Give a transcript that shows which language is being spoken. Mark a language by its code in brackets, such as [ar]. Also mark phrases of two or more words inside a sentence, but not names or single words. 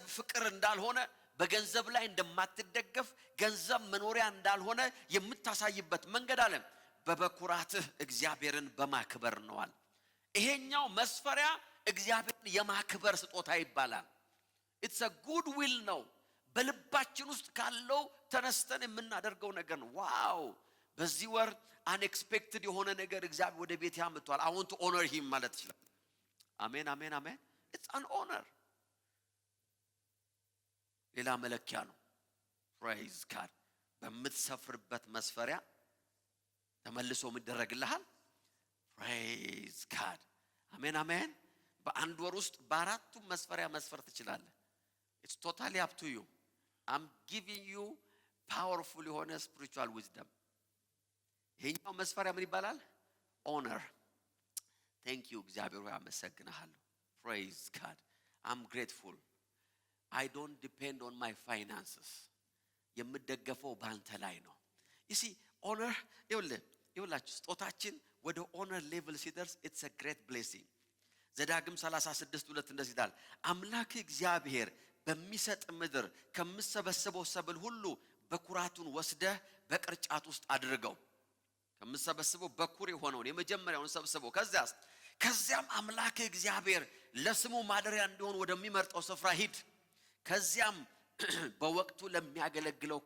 [am] ፍቅር እንዳልሆነ በገንዘብ ላይ እንደማትደገፍ ገንዘብ መኖሪያ እንዳልሆነ የምታሳይበት መንገድ አለ በበኩራትህ እግዚአብሔርን በማክበር ነዋል። ይሄኛው መስፈሪያ እግዚአብሔርን የማክበር ስጦታ ይባላል። [en] it's a good will [am] ነው። በልባችን ውስጥ ካለው ተነስተን የምናደርገው ነገር ነው። ዋው በዚህ ወር አንኤክስፔክትድ የሆነ ነገር እግዚአብሔር ወደ ቤት ያመጣል። [en] I want to honor him [am] ማለት ይችላል። አሜን አሜን አሜን። [en] it's an honor [am] ሌላ መለኪያ ነው። [en] praise God [am] በምትሰፍርበት መስፈሪያ ተመልሶ ምደረግልሃል። [en] praise God [am] አሜን አሜን። በአንድ ወር ውስጥ በአራቱ መስፈሪያ መስፈር ትችላለህ። [en] it's totally up to you. I'm giving you powerful የሆነ spiritual wisdom። [am] ይሄኛው መስፈሪያ ምን ይባላል? [en] honor thank you [am] እግዚአብሔር ሆይ አመሰግናለሁ። [en] praise God I'm grateful I don't depend on my finances [am] የምደገፈው ባንተ ላይ ነው። [en] you see honor [am] ይኸውላችሁ ስጦታችን ወደ [en] honor level ሲደርስ it's a great blessing። [am] ዘዳግም 36:2 እንደዚህ ይላል አምላክ እግዚአብሔር በሚሰጥ ምድር ከምሰበሰበው ሰብል ሁሉ በኩራቱን ወስደህ በቅርጫት ውስጥ አድርገው። ከምሰበሰበው በኩር የሆነውን የመጀመሪያውን ሰብስበው ከዚያም አምላክ እግዚአብሔር ለስሙ ማደሪያ እንዲሆን ወደሚመርጠው ስፍራ ሂድ። ከዚያም በወቅቱ ለሚያገለግለው